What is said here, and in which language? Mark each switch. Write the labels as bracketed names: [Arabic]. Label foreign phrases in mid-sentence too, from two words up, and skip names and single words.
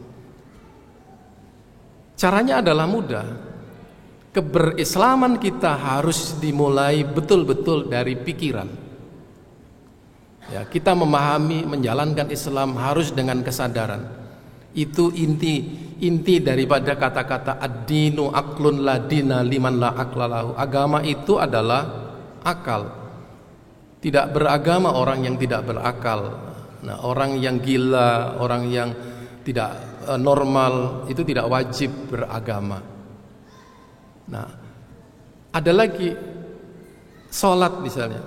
[Indonesian] Caranya adalah mudah. Keberislaman kita harus dimulai betul-betul dari pikiran. Ya, kita memahami, menjalankan Islam harus dengan kesadaran. Itu inti daripada kata-kata [Arabic] الدين عقل لا دين لمن لا عقل له. [Indonesian] Agama itu adalah akal. Tidak beragama orang yang tidak berakal. Nah, orang yang gila, orang yang tidak normal itu tidak wajib beragama. Nah, ada lagi sholat misalnya.